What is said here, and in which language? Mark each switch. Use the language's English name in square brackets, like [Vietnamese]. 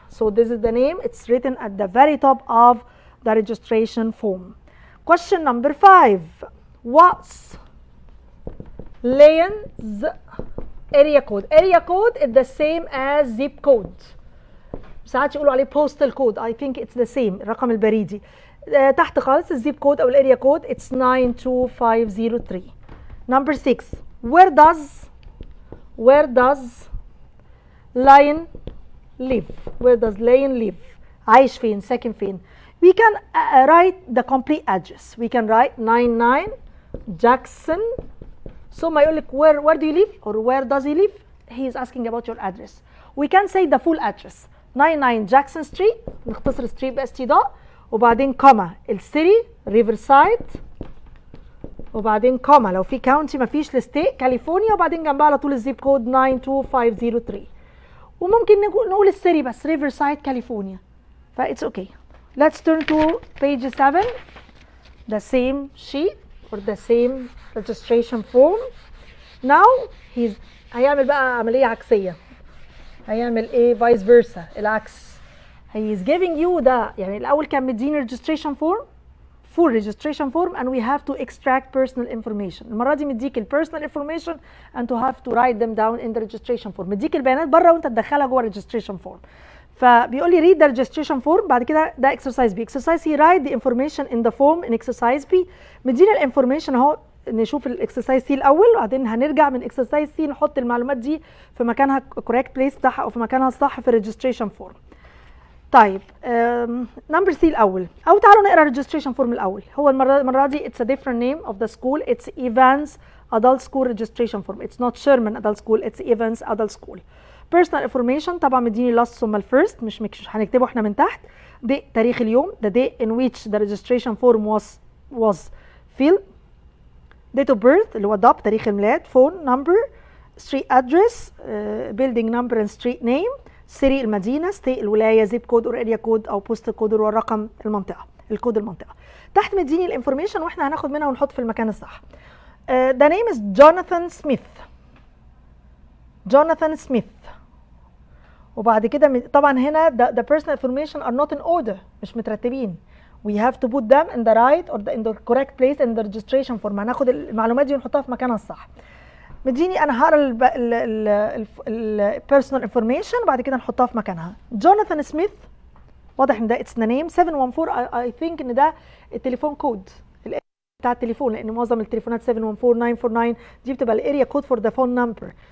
[English] so this is the name، it's written at the very top of the registration form. question number 5، what's Leon's area code؟ area code is the same as zip code. [Arabic] ساعات يقولوا عليه [English] postal code، I think it's the same، [Arabic] الرقم البريدي. تحت خالص الزيب كود او الاريا كود [English] it's 92503. number 6، where does Lion live؟ where does Lion live؟ [Arabic] عايش فين؟ ساكن فين؟ [English] we can write the complete address. we can write 99 Jackson. [Arabic] so ما يقول لك [English] where do you live or where does he live؟ he is asking about your address. we can say the full address [Arabic] 99 Jackson Street، نختصر ستريت باس تي ضاء وبعدين كوما السيري ريفر سايد وبعدين كوما لو في كاونتي ما فيش الستيت كاليفورنيا وبعدين جنبها على طول الزيب كود 92503. وممكن نقول السيري بس ريفر سايد كاليفورنيا. ف [English] it's okay. let's turn to page 7، the same sheet or the same registration form. now [Arabic] هيعمل بقى عملية عكسية. هيعمل ايه؟ [English] vice versa، [Arabic] العكس. [English] he is giving you [Arabic] ده يعني الاول كان مديني [English] registration form full registration form and we have to extract personal information. [Arabic] المره دي مديك ال [English] personal information and to have to write them down in the registration form. [Arabic] مديك البيانات بره وانت تدخلها جوه registration form. فبيقول لي read the registration form. بعد كده ده exercise B. [English] exercise C write the information in the form in exercise B. [Arabic] مدينا الانفورميشن اهو، نشوف الاكسرسايز سي الاول وبعدين هنرجع من اكسرسايز سي نحط المعلومات دي في مكانها [English] correct place [Arabic] بتاعها او في مكانها الصح في الريجستريشن فورم. طيب نمبر سي الاول، او تعالوا نقرا الريجستريشن فورم الاول. هو المره دي [English] it's a different name of the school. it's Evans Adult School Registration Form. it's not Sherman Adult School, it's Evans Adult School. Personal information [Arabic] طبعا مديني last ثم الفيرست، مش هنكتبه احنا من تحت. [English] date [Arabic] تاريخ اليوم [English] the day in which the registration form was filled. date of birth [Arabic] اللي هو DOP تاريخ الميلاد. [English] phone number, street address, building number and street name, city المدينة, state الولاية, zip code or area code أو postal code اللي هو رقم المنطقة، الكود المنطقة. [Arabic] تحت مديني الانفورميشن واحنا هناخد منها ونحط في المكان الصح. [English] the name is Jonathan Smith. Jonathan Smith. [Arabic] وبعد كده طبعا هنا [English] the personal information are not in order، [Arabic] مش مترتبين. [English] we have to put them in the right or in the correct place in the registration form. [Arabic] هناخد المعلومات دي ونحطها في مكانها الصح. مديني انا هقرا ال [English] personal information [Arabic] بعد كده نحطها في مكانها. جوناثان سميث واضح ان ده [English] it's the name. [Arabic] 714 [English] I think [Arabic] ان ده التليفون كود بتاع التليفون، لان معظم التليفونات 714 949 دي بتبقى الاريا كود فور ذا فون نمبر.